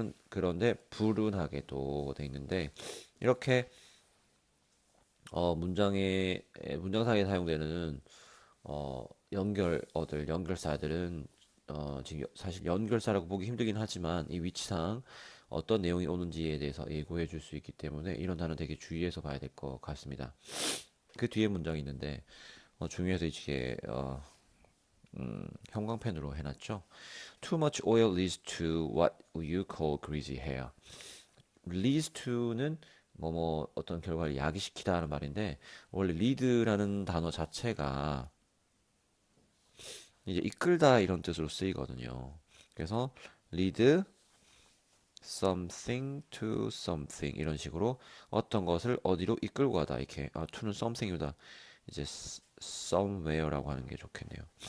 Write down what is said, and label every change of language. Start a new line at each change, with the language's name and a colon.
Korean: 그런데 불운하게도 돼 있는데 이렇게 문장상에 사용되는 연결사들은 지금 사실 연결사라고 보기 힘들긴 하지만 이 위치상 어떤 내용이 오는지에 대해서 예고해 줄 수 있기 때문에 이런 단어 되게 주의해서 봐야 될 것 같습니다. 그 뒤에 문장이 있는데 중요해서 이게 형광펜으로 해놨죠.
English: Too much oil leads to what you call greasy hair.
Korean: leads to는 뭐뭐 어떤 결과를 야기시키다 하는 말인데 원래 lead라는 단어 자체가 이제 이끌다 이런 뜻으로 쓰이거든요. 그래서 lead something to something 이런 식으로 어떤 것을 어디로 이끌고 가다 이렇게 to는 something이다 이제 somewhere라고 하는 게 좋겠네요.